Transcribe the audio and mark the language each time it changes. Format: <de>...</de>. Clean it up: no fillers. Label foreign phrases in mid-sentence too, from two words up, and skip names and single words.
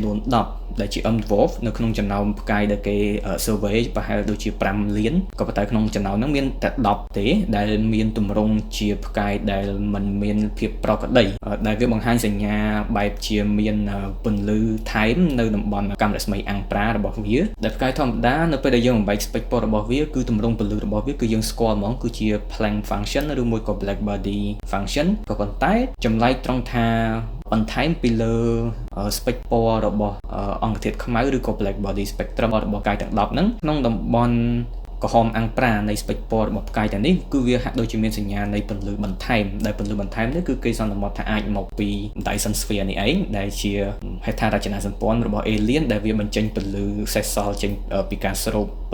<km>នួន10ដែលជា</km> <en>M dwarf</en> <km>នៅក្នុងចំណោមផ្កាយដែលគេ survey ប្រហែលដូចជា5លានក៏ប៉ុន្តែក្នុងចំណោមហ្នឹងមានតែ10ទេដែលមានទម្រង់ជាផ្កាយដែលមិន មានភាពប្រក្រតីដែលវាបង្ហាញសញ្ញាបែបជាមានពន្លឺថែមនៅតំបន់កាំរស្មីអាំងប្រារបស់វា ដែលផ្កាយធម្មតានៅពេលដែលយើងបំបែក spectrum របស់វាគឺទម្រង់ពន្លឺរបស់វាគឺយើងស្គាល់ហ្មងគឺជា</km> <en>Planck function</en> <km>ឬមួយក៏</km> <en>black body function</en> <km>ក៏ប៉ុន្តែចម្លែកត្រង់ថាបន្ថែមពីលើ spectrum របស់អង្គធាតុខ្មៅឬក៏</km> <en>black body spectrum</en> <km>របស់ផ្កាយទាំង10ហ្នឹងក្នុងតំបន់ក្រហមអាំងប្រានៃ spectrum របស់ផ្កាយទាំងនេះគឺវាហាក់ដូចជាមានសញ្ញានៃពន្លឺបន្ថែមដែលពន្លឺបន្ថែម នេះគឺគេសន្មតថាអាចមកពី</km> <en>Dyson sphere</en> <km>នេះឯងដែលជាហេដ្ឋារចនាសម្ព័ន្ធរបស់ alien ដែលវាបញ្ចេញពន្លឺសេសសល់ចេញពីការស្រូបព</km>